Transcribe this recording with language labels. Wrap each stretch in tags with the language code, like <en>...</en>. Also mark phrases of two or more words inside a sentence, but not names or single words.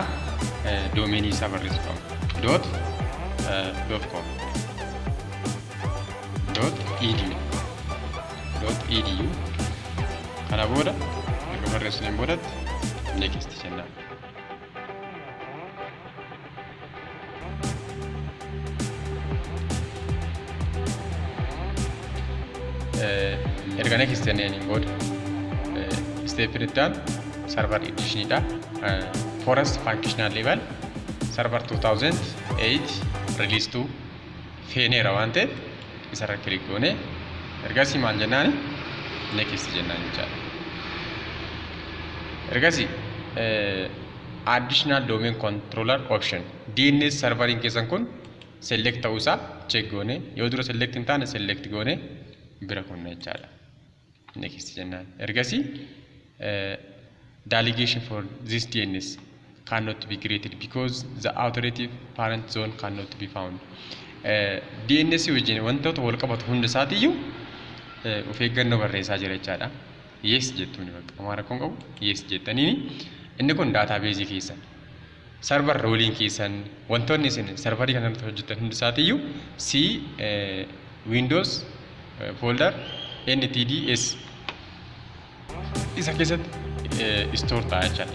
<om>Domainii isaa barreessuu qabna. .com .edu kana booda erga barreessineen boodatti next jennaan. Erga next jenneen booda step iddaan server edition dha. Forest functional level server 2008 release to feeneera waan ta'eef isarra click goone ergasii maal jennaani next jennaan jechaadha. Ergasii</om> <en>additional domain controller option</en> <om>DNS serveriin keessan kun select ta'uusaa check goone yoo dura select hin taane select goone bira kunna jechaadha. Next jennaan.</om> <en>Ergasii delegation for this DNS cannot be created because the authoritative parent zone cannot be found.</en> <om>DNS wajjin wantoota wal qabatu hunda isaatiiyyuu of eeggannoo barreessaa jira jechaadha. Yes jettuuni bakka amaara kun qabu yes jettaniini inni kun database keessan</om> <en>server rolling</en> <om>keessan wantoonni isin serverii kanarratti hojjetan hunda isaatiiyyuu Windows folder NTDS isa keessatti store ta'a jechaadha.</om>